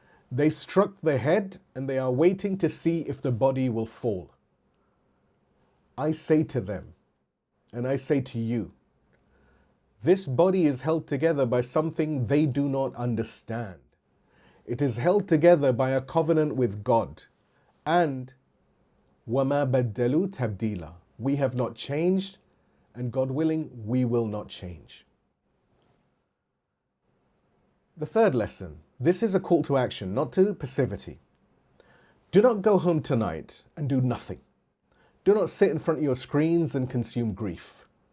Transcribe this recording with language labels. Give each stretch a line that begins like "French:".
English: They struck the head and they are waiting to see if the body will fall. I say to them, and I say to you, this body is held together by something they do not understand. It is held together by a covenant with God. And
Arabic: وَمَا بَدَّلُوا تَبْدِيلًا.
English: We have not changed, and God willing, we will not change. The third lesson, this is a call to action, not to passivity. Do not go home tonight and do nothing. Do not sit in front of your screens and consume grief.